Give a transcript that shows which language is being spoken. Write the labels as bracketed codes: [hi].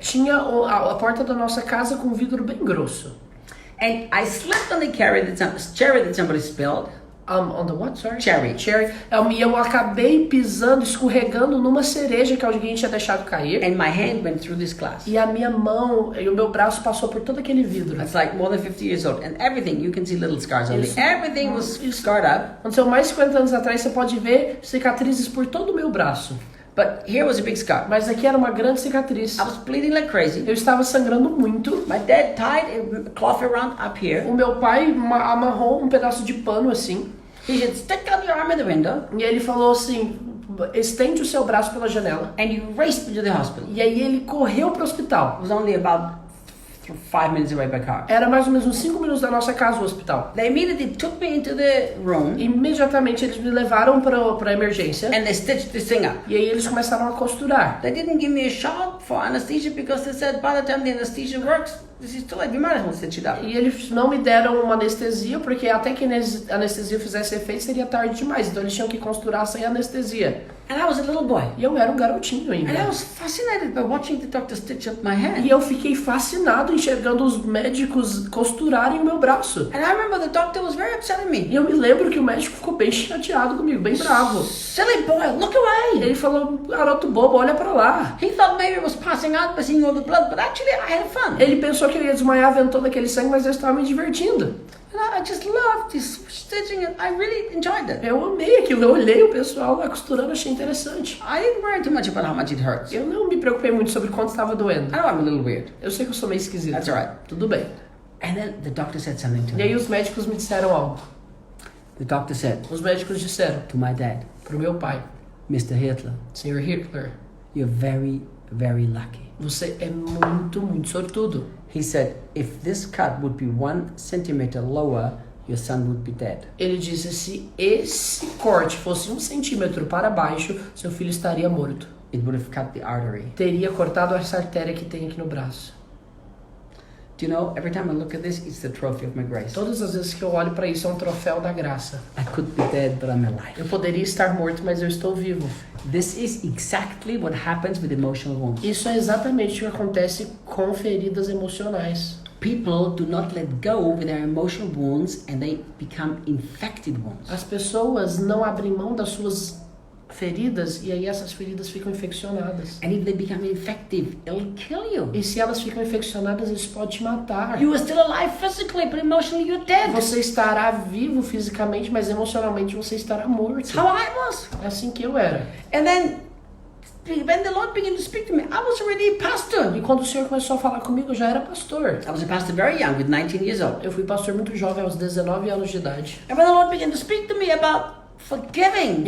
[pt] tinha a porta da nossa casa com um vidro bem grosso. [en] And I slipped on the cherry that somebody spilled. On the what, sorry? Cherry. [pt] E eu acabei pisando, escorregando numa cereja que alguém tinha deixado cair. [en] And my hand went through this glass. [pt] E a minha mão e o meu braço passou por todo aquele vidro. [en] It's like more than 50 years old. And everything, you can see little scars on me. [pt] Isso. [en] Everything was scarred up. [pt] Aconteceu mais de 50 anos atrás, você pode ver cicatrizes por todo o meu braço. [en] But here was a big scar. [pt] Mas aqui era uma grande cicatriz. [en] I was bleeding like crazy. [pt] Eu estava sangrando muito. [en] My dad tied a cloth around up here. [pt] O meu pai amarrou um pedaço de pano assim. [en] He said, stick out your arm in the window. [pt] E ele falou assim, estende o seu braço pela janela. [en] And you raced me to the hospital. [pt] E aí ele correu para o hospital. [en] It was only about 5 minutes away by car. [pt] Era mais ou menos uns 5 minutos da nossa casa o hospital. [en] They immediately took me into the room. [pt] Imediatamente eles me levaram para a emergência. [en] And they stitched this thing up. [pt] E aí eles começaram a costurar. [en] They didn't give me a shot for anesthesia because they said by the time the anesthesia works, this is too late. We might as well stitch it up. [pt] E eles não me deram uma anestesia, porque até que a anestesia fizesse efeito seria tarde demais. Então eles tinham que costurar sem anestesia. [en] And I was a little boy. [pt] E eu era um garotinho [en] And I [pt] ainda. [en] was fascinated by watching the doctor stitch up my hand. [pt] E eu fiquei fascinado enxergando os médicos costurarem o meu braço. [en] And I remember the doctor was very upset at me. [pt] E eu me lembro que o médico ficou bem chateado comigo, bem bravo. [en] Silly boy, look away. [pt] Ele falou, garoto bobo, olha pra lá. [en] He thought maybe I was passing out by seeing all the blood, but actually I had fun. [pt] Ele pensou que eu ia desmaiar vendo todo aquele sangue, mas eu estava me divertindo. [en] And I just loved this stitching and I really enjoyed it. [pt] Eu amei aquilo, eu olhei o pessoal lá costurando, achei interessante. [en] I didn't worry too much about how much it hurts. [pt] Eu não me preocupei muito sobre quanto estava doendo. [en] I know I'm a little weird. [pt] Eu sei que eu sou meio esquisito. [en] That's all right. [pt] Tudo bem. [en] And then the doctor said something to [pt] E aí [en] me. [pt] os médicos me disseram algo. [en] The doctor said [pt] Os médicos disseram [en] to my dad, [pt] pro meu pai, [en] Mr. Hitler, [pt] Sr. Hitler, [en] you're very, very lucky. [pt] você é muito, muito sortudo. [en] He said, if this cut would be 1 centimeter lower, your son would be dead. [pt] Ele disse, se esse corte fosse 1 centímetro para baixo, seu filho estaria morto. [en] It would have cut the artery. [pt] Teria cortado essa artéria que tem aqui no braço. [en] Do you know, every time I look at this, it's the trophy of my grace. [pt] Todas as vezes que eu olho para isso, é um troféu da graça. [en] I could be dead, but I'm alive. [pt] Eu poderia estar morto, mas eu estou vivo. [en] This is exactly what happens with emotional wounds. [pt] Isso é exatamente o que acontece com feridas emocionais. [en] People do not let go with their emotional wounds and they become infected wounds. [pt] As pessoas não abrem mão das suas feridas e aí essas feridas ficam infeccionadas. [en] And if they become infective, it'll kill you. [pt] E se elas ficam infeccionadas, isso pode te matar. [en] You are still alive physically, but emotionally you're dead. [pt] Você estará vivo fisicamente, mas emocionalmente você estará morto. [en] That's how I was. [pt] É assim que eu era. [en] And then when the Lord began to speak to me, I was already a pastor. [pt] E quando o Senhor começou a falar comigo, eu já era pastor. [en] I was a pastor very young, with 19 years old. [pt] Eu fui pastor muito jovem, aos 19 anos de idade. [en] And when the Lord began to speak to me about forgiving,